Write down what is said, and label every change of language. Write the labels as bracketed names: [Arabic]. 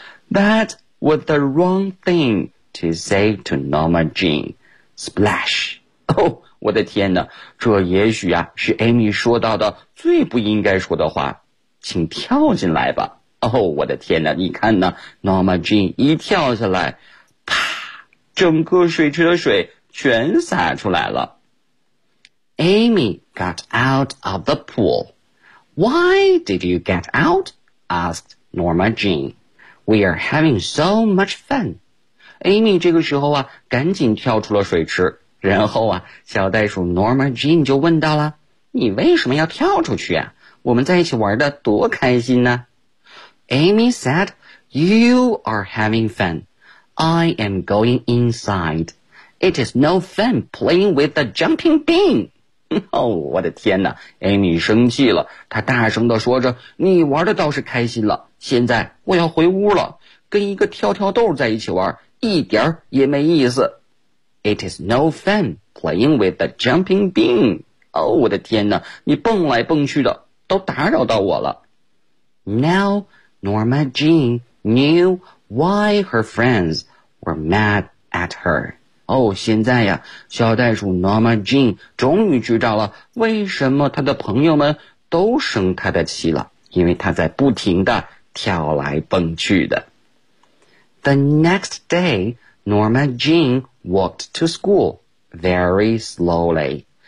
[English] That was the wrong thing to say to Norma Jean. Splash. [Chinese] 我的天哪，这也许啊是 Amy 说到的最不应该说的话，请跳进来吧。我的天哪，你看呢， Norma Jean 一跳下来，啪，整个水池的水全洒出来了。 [English] Amy got out of the pool. Why did you get out? Asked Norma Jean. We are having so much fun. [Chinese] Amy 这个时候啊赶紧跳出了水池，然后啊小袋鼠 Norma Jean 就问到了，你为什么要跳出去啊，我们在一起玩的多开心呢。 [English] Amy said, You are having fun. I am going inside. It is no fun playing with the jumping bean. [Chinese] 我的天哪， Amy 生气了，她大声地说着，你玩的倒是开心了，现在我要回屋了，跟一个跳跳豆在一起玩一点也没意思。 [English] It is no fun playing with the jumping bean. [Chinese] 我的天哪，你蹦来蹦去的，都打扰到我了。 [English] Now, Norma Jean knew why her friends were mad at her. [Chinese] 现在呀，小袋鼠 Norma Jean 终于知道了为什么她的朋友们都生她的气了，因为她在不停地跳来蹦去的。 [English] The next day, Norma Jean walked to school very slowly.